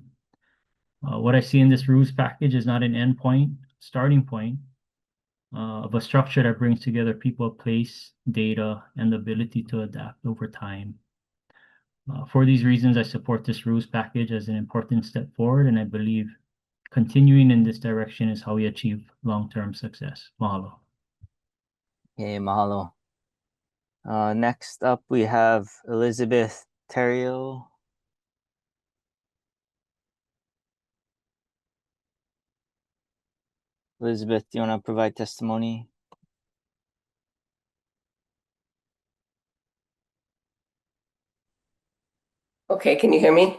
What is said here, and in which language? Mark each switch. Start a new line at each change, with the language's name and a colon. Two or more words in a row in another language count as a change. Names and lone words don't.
English: What I see in this rules package is not an endpoint, starting point of a structure that brings together people, place, data, and the ability to adapt over time. For these reasons, I support this rules package as an important step forward, and I believe continuing in this direction is how we achieve long-term success. Mahalo. Okay, mahalo. Next up, we have Elizabeth Terrio. Elizabeth, do you want to provide testimony? Okay, can you hear me?